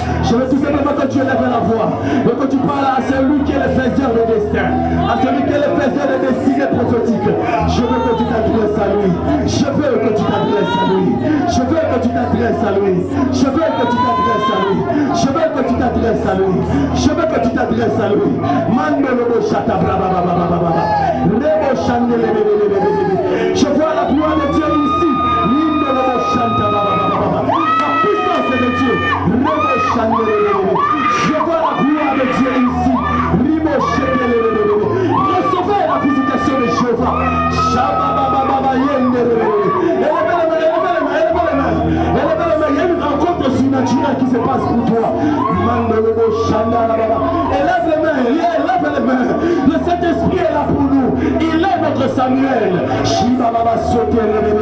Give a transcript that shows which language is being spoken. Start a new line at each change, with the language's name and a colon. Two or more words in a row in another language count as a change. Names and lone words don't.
French: Je veux tout simplement que tu élèves la voix et que tu parles à celui qui est le faiseur de destin, à celui qui est le faiseur de destinée prophétique. Je veux que tu t'adresses à lui. Je veux que tu t'adresses à lui. Je veux que tu t'adresses à lui. Je veux que tu t'adresses à lui. Je veux que tu t'adresses à lui. Je veux que tu t'adresses à lui. Mando lobo chata braba baba baba baba. Rebo chandele bebe bebe bebe. Je vois la gloire de Dieu ici. Lindo lobo chanta baba baba baba. La puissance de Dieu. Rebo chandele bebe. Je vois la gloire de Dieu ici. Rebo chandele bebe bebe. Recevez la visitation de Jéhovah. Shaba baba baba yende bebe. Élevez les mains, élevez les mains, élevez les mains. Élevez les mains. Il y a une rencontre surnaturelle qui se passe pour toi. Mando lobo chanda baba. Élève les mains, élève les mains. Le Saint-Esprit est là pour nous. Il est notre Samuel. Shiba baba sauter le bébé.